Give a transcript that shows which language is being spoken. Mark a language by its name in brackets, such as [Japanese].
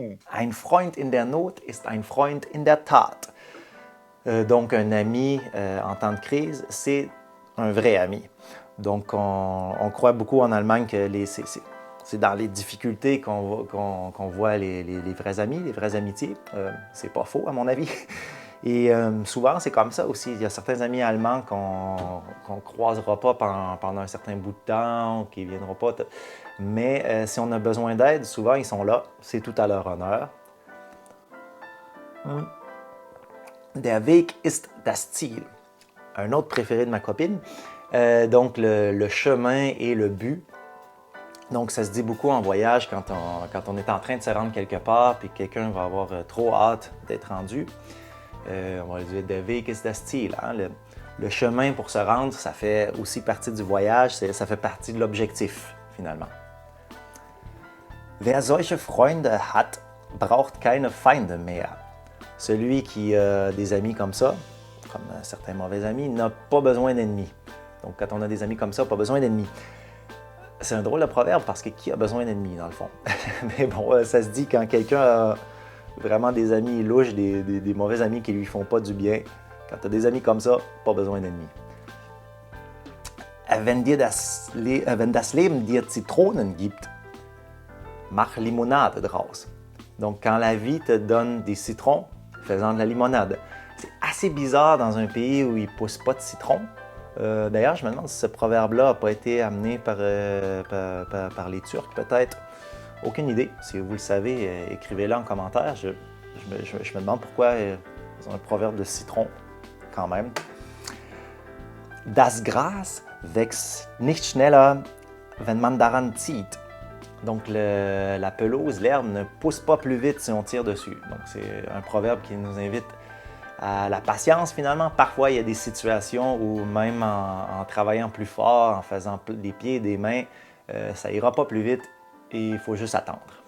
[German] Ein Freund in der Not ist ein Freund in der Tat. [French] Donc un ami en temps de crise, c'est un vrai ami. Donc on croit beaucoup en Allemagne que c'est dans les difficultés qu'on voit les vrais amis, les vraies amitiés. C'est pas faux à mon avis. Et souvent, c'est comme ça aussi. Il y a certains amis allemands qu'on ne croisera pas pendant un certain bout de temps, qui ne viendront pas. Mais si on a besoin d'aide, souvent, ils sont là. C'est tout à leur honneur. [German] Der Weg ist das Ziel. [French] Un autre préféré de ma copine. Donc, le chemin et le but. Donc, ça se dit beaucoup en voyage quand on est en train de se rendre quelque part puis quelqu'un va avoir trop hâte d'être rendu. On va dire [German] der Weg ist das Ziel. [French] Hein? Le chemin pour se rendre, ça fait aussi partie du voyage, ça fait partie de l'objectif, finalement. [German] Wer solche Freunde hat, braucht keine Feinde mehr. [French] Celui qui a des amis comme ça, comme certains mauvais amis, n'a pas besoin d'ennemis. Donc, quand on a des amis comme ça, pas besoin d'ennemis. C'est un drôle de proverbe parce que qui a besoin d'ennemis, dans le fond? Mais bon, ça se dit quand quelqu'un a vraiment des amis louches, des mauvais amis qui lui font pas du bien. Quand tu as des amis comme ça, pas besoin d'ennemis. [German] Wenn das Leben dir Zitronen gibt, mach Limonade draus. [French] Donc, quand la vie te donne des citrons, fais-en de la limonade. C'est assez bizarre dans un pays où il ne pousse pas de citron. D'ailleurs, je me demande si ce proverbe-là n'a pas été amené par les Turcs, peut-être. Aucune idée. Si vous le savez, écrivez-le en commentaire. Je me demande pourquoi ils ont un proverbe de citron, quand même. [German] Das Gras wächst nicht schneller, wenn man daran zieht. [French] Donc, la pelouse, l'herbe, ne pousse pas plus vite si on tire dessus. Donc, c'est un proverbe qui nous invite à la patience, finalement. Parfois, il y a des situations où même en travaillant plus fort, en faisant des pieds et des mains, ça ira pas plus vite et il faut juste attendre.